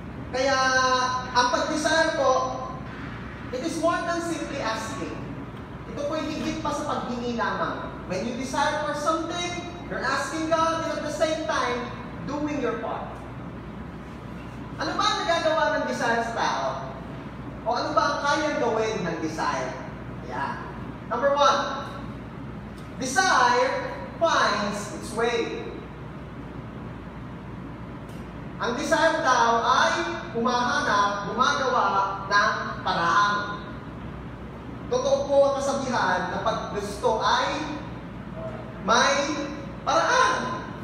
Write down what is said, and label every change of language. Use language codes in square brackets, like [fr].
[tl] Kaya, ang pag-desire po, [en] it is more than simply asking. [tl] Ito po ay higit pa sa paghingi lamang. [en] When you desire for something, you're asking God, and at the same time, doing your part. [tl] Ano ba ang nagagawa ng desire sa tao? O ano ba ang kayang gawin ng desire? Yeah. [en] Number 1, desire finds its way. [tl] Ang desire daw ay humahanap, gumagawa ng paraan. Totoo po ang kasabihan na pag gusto ay may paraan.